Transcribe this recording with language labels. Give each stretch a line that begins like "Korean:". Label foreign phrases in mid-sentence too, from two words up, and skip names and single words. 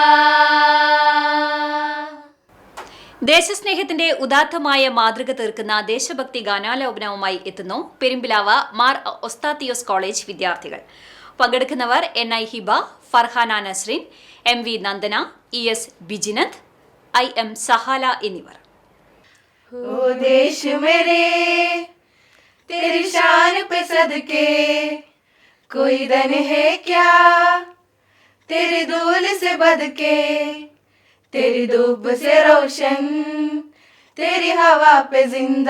Malayalam: ദേശസ്നേഹത്തിന്റെ ഉദാത്തമായ മാതൃക തീർക്കുന്ന ദേശഭക്തി ഗാനാലാപനവുമായി എത്തുന്നു പെരുമ്പിലാവ് മാർ ഒസ്താത്തിയോസ് കോളേജ് വിദ്യാർത്ഥികൾ. പങ്കെടുക്കുന്നവർ NI ഹിബ, ഫർഹാന നസ്രീൻ, MV നന്ദന, ES ബിജിനത്ത്, IM സഹാല എന്നിവർ.
Hindi: ओ देश मेरे तेरी शान पे सदके कोई धन है क्या तेरी धूल से बदके. तेरी धूप से रोशन तेरी हवा पे जिंदा.